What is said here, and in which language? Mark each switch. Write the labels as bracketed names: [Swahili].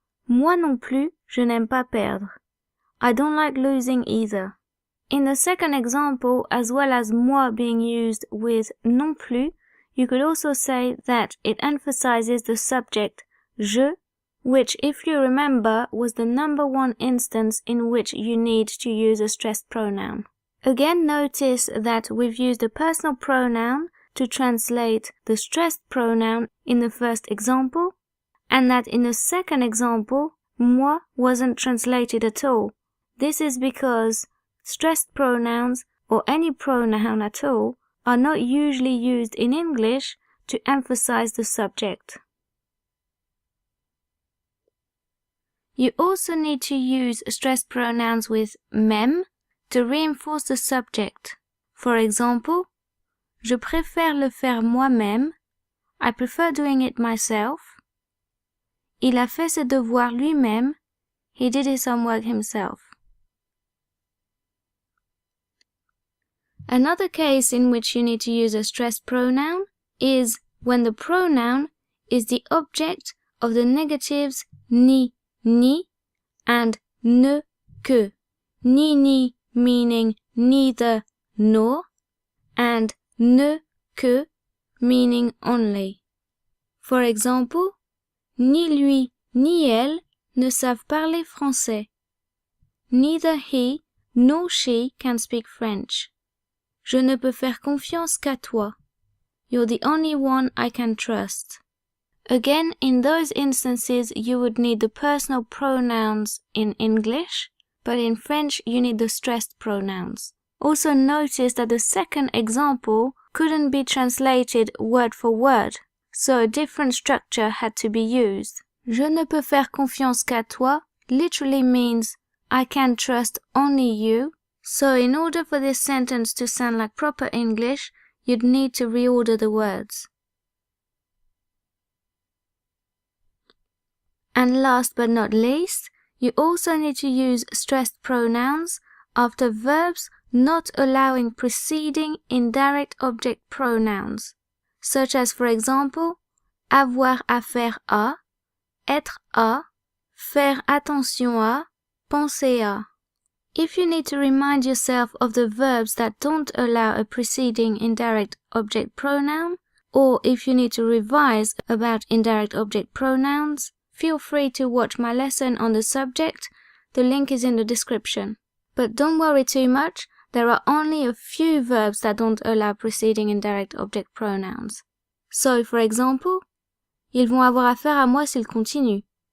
[French] Moi non plus, je n'aime pas perdre. [English] I don't like losing either. In the second example, as well as moi being used with non plus, you could also say that it emphasizes the subject je, which, if you remember, was the number one instance in which you need to use a stressed pronoun. Again, notice that we've used a personal pronoun to translate the stressed pronoun in the first example, and that in the second example, moi wasn't translated at all. This is because stressed pronouns, or any pronoun at all, are not usually used in English to emphasize the subject. You also need to use stressed pronouns with même to reinforce the subject. For example, je préfère le faire moi-même, I prefer doing it myself. [French] Il a fait ses devoirs lui-même, he did his homework himself. [English] Another case in which you need to use a stressed pronoun is when the pronoun is the object of the negatives ni, and ne, que. Ni meaning neither nor, and ne, que meaning only. [French] For example, ni lui ni elle ne savent parler français. [English] Neither he nor she can speak French. [French] Je ne peux faire confiance qu'à toi. [English] You're the only one I can trust. Again, in those instances, you would need the personal pronouns in English, but in French, you need the stressed pronouns. Also notice that the second example couldn't be translated word for word, so a different structure had to be used. Je ne peux faire confiance qu'à toi literally means I can trust only you. So in order for this sentence to sound like proper English, you'd need to reorder the words. And last but not least, you also need to use stressed pronouns after verbs not allowing preceding indirect object pronouns, such as, for example, avoir affaire à, être à, faire attention à, penser à. If you need to remind yourself of the verbs that don't allow a preceding indirect object pronoun, or if you need to revise about indirect object pronouns, feel free to watch my lesson on the subject. The link is in the description. But don't worry too much, there are only a few verbs that don't allow preceding indirect object pronouns. [French] So, for example, ils vont avoir affaire à moi s'ils continuent.